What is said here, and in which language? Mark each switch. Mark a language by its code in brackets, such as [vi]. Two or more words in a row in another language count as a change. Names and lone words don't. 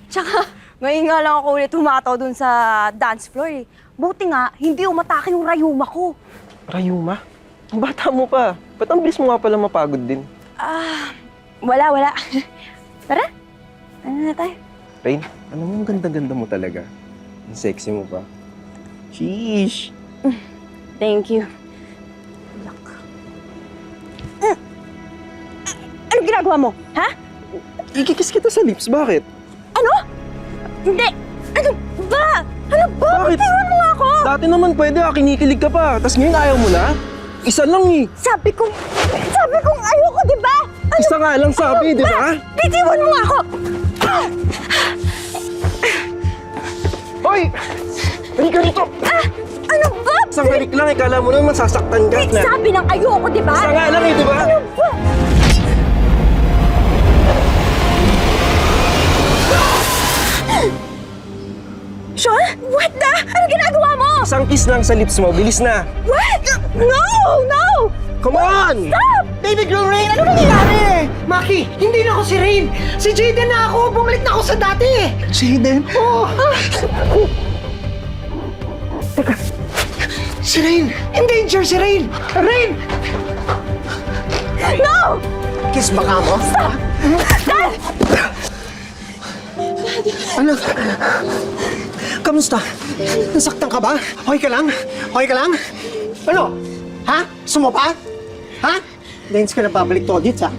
[tl] Tsaka, ngayon nga lang ako ulit humataw dun sa dance floor eh. Buti nga, hindi umatake yung rayuma ko. Rayuma? Ang bata mo pa. Ba't ang bilis mo nga pala mapagod din? Wala. Tara, ano na tayo? Rain, alam mo, ang ganda-ganda mo talaga. Ang sexy mo pa. Sheesh! [en] Thank you. Look. [tl] Anong ginagawa mo? Ha? Ikikis kita sa lips, bakit? Ano? Hindi! Ano ba? Ano ba? Bakit? Iwan mo nga ako! Dati naman pwede kinikilig ka pa. Tapos ngayon ayaw mo na? Isa lang eh. Sabi kong ayoko, di ba? Ano? Isa nga lang sabi, di ba? Bitiwan mo nga ako! Hoy! Halika dito! Ano ba? Isang halik lang, ikala mo naman masasaktan ka na. Sabi ng ayoko, di ba? Isa nga lang eh, di ba? Ano ba? [en] Sean? What the? [tl] Ano ginagawa mo? Isang kiss lang sa lips mo, bilis na. [en] What? No! Come on! Stop! Baby girl Rain, [tl] ano nangyayari? Maki, hindi na ako si Rain. Si Jaden na ako. Bumalik na ako sa dati. Jaden? Oo. Teka. Si Rain. In danger si Rain. Rain! No! Kiss baka mo? [en] Stop! Dad! [tl] Ano? Kamusta? Nasaktan ka ba? Okay ka lang? Okay ka lang? Ano? Ha? Sumapa? Ha? Dance ka na pabalik [en] to audits, [tl] ha?